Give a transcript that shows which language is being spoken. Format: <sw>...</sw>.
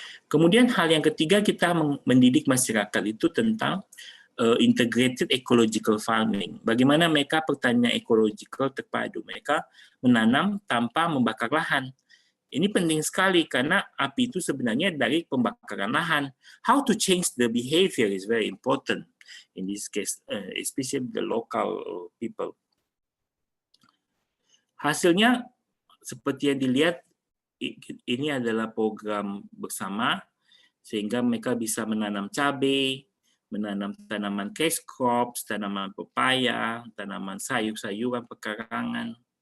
<id>Kemudian hal yang ketiga, kita mendidik masyarakat itu tentang integrated ecological farming. Bagaimana mereka pertanian ekologikal terpadu. Mereka menanam tanpa membakar lahan. Ini penting sekali karena api itu sebenarnya dari pembakaran lahan.</id> <en>How to change the behavior is very important in this case, especially the local people.</en> <id>Hasilnya seperti yang dilihat, ini adalah program bersama sehingga mereka bisa menanam cabai, menanam tanaman cash crops, tanaman pepaya, tanaman sayur-sayuran pekarangan.</id>